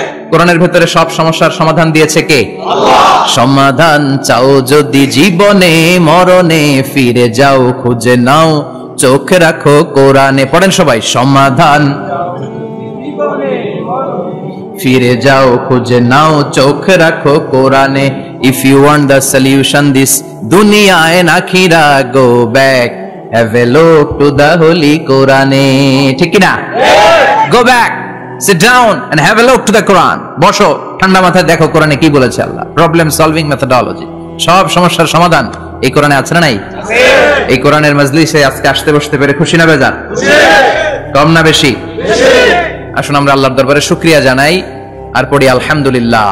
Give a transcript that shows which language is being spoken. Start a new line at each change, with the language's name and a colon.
Bangla: কোরআনের ভেতরে সব সমস্যার সমাধান দিয়েছে কে? আল্লাহ। সমাধান চাও যদি জীবনে মরণে, ফিরে যাও খুঁজে নাও, চোখ রাখো কোরআনে। পড়েন সবাই, সমাধান ফিরে যাও খুঁজে নাও, চোখ রাখো কোরআনে।
English: If you want the solution this dunya and akhirah, go back, have a look to the holy Quran.
Bangla: ঠিক কি না?
English: Go back, sit down and have a look to the Quran.
Bangla: বসো, ঠান্ডা মাথায় দেখো কোরআনে কি বলেছে আল্লাহ। প্রবলেম সলভিং মেথোডোলজি, সব সমস্যার সমাধান এই কোরআনে আছে না নাই? আছে। এই কোরআনের মজলিসে আজকে আসতে বসতে পেরে খুশি না বেজার? খুশি। কম না বেশি? বেশি। আসুন আমরা আল্লাহর দরবারে শুকরিয়া জানাই আর পড়ি আলহামদুলিল্লাহ।